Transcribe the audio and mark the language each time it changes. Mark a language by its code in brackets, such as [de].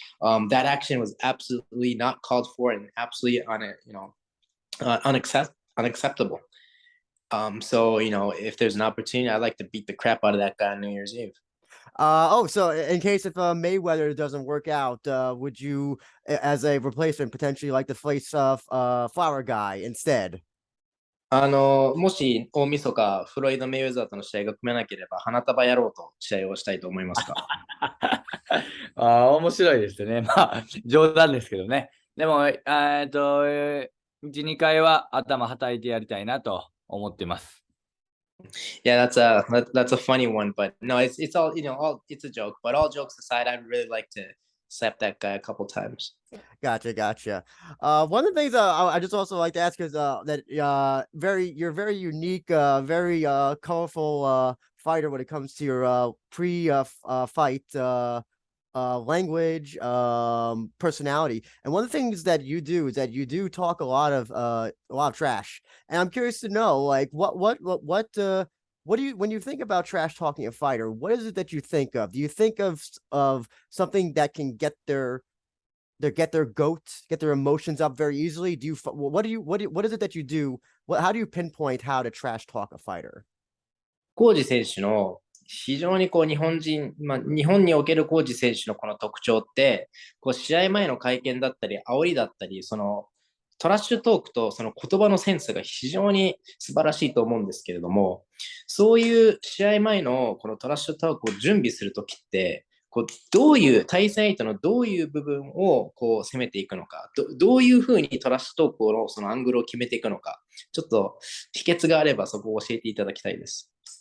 [en] That action was absolutely not called for and absolutely unacceptable. So if there's an opportunity, I'd like to beat the crap out of that guy on New Year's Eve. So in case if Mayweather doesn't work out, would you, as a replacement, potentially like to face Flower Guy instead? [ja] もし大晦日、フロイド・メイウェザーとの試合が組めなければ、花束野郎と試合をしたいと思いますか？面白いですね。まあ、冗談ですけどね。でも、1、2回は頭はたいてやりたいなと思ってます。 [en] Yeah, that's a funny one, but no, it's all it's a joke. But all jokes aside, I'd really like to slap that guy a couple times. Gotcha. One of the things I just also like to ask is that you're very unique, very colorful fighter when it comes to your pre fight language, personality. And one of the things that you do is that you do talk a lot of trash. And I'm curious to know, like, what do you when you think about trash talking a fighter? What is it that you think of? Do you think of something that can get their goat, get their emotions up very easily? Do you what is it that you do? How do you pinpoint how to trash talk a fighter? [ja] コージ選手の非常にこう日本におけるコージ選手のこの特徴って、こう試合前の会見だったり、煽りだったり、そのトラッシュトークとその言葉のセンスが非常に素晴らしいと思うんですけれども、そういう試合前のこのトラッシュトークを準備するときって、こうどういう対戦相手のどういう部分をこう攻めていくのか、どういうふうにトラッシュトークのそのアングルを決めていくのか、ちょっと秘訣があればそこを教えていただきたいです。